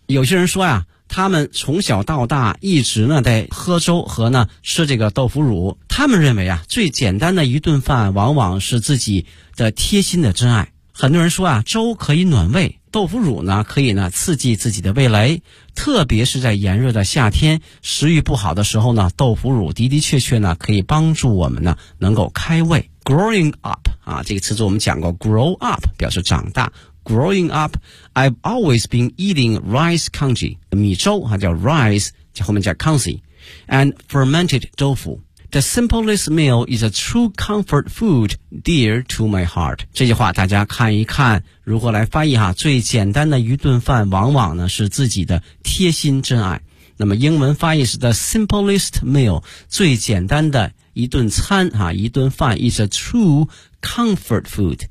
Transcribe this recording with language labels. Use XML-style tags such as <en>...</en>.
<zh>有些人说啊，他们从小到大一直呢在喝粥和呢吃这个豆腐乳，他们认为啊最简单的一顿饭往往是自己的贴心的真爱。很多人说啊粥可以暖胃，豆腐乳呢可以呢刺激自己的味蕾，特别是在炎热的夏天食欲不好的时候呢，豆腐乳的的确确呢可以帮助我们呢能够开胃。 growing up 啊，这个词组我们讲过， grow up 表示长大。</zh> <en>growing up I've always been eating rice congee</en> <zh>米粥啊，叫</zh> <en>rice</en> <zh>后面叫</zh> <en>congee and fermented</en> <zh>豆腐。</zh> <en>The simplest meal is a true comfort food dear to my heart.</en> <zh>这句话大家看一看如何来翻译哈，最简单的一顿饭往往呢是自己的贴心真爱。那么英文翻译是</zh> <en>the simplest meal,</en> <zh>最简单的一顿餐哈，一顿饭</zh> <en>is a true comfort food.</en>